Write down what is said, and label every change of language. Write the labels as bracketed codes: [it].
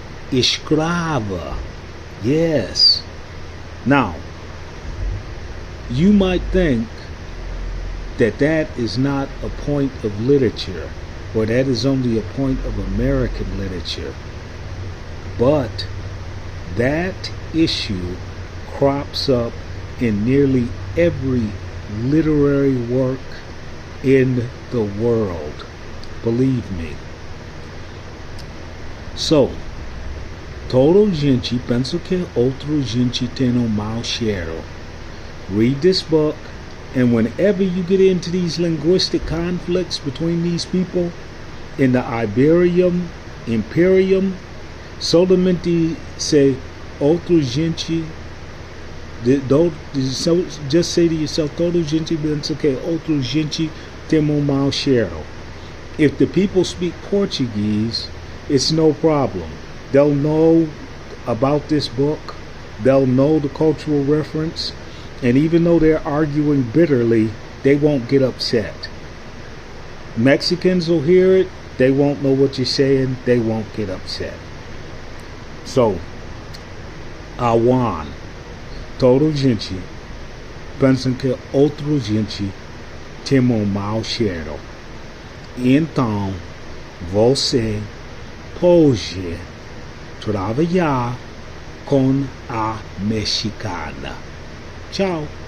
[en] Escrava. Yes. Now, you might think that that is not a point of literature, or that is only a point of American literature. But that issue crops up in nearly every literary work in the world. Believe me. [pt] So, toda gente pensa que outra gente tem mau cheiro. [en] Read this book, and whenever you get into these linguistic conflicts between these people in the Imperium, [es] solamente [en] say [pt] outra gente. [en] Just say to yourself, [pt] toda gente pensa que outra gente tem mau cheiro. [en] If the people speak Portuguese, it's no problem. They'll know about this book. They'll know the cultural reference. And even though they're arguing bitterly, they won't get upset. Mexicans will hear it. They won't know what you're saying. They won't get upset. [pt] So, Juan, toda gente pensa que outra gente tem mau cheiro. Então, você pode trabalhar com a mexicana. Tchau.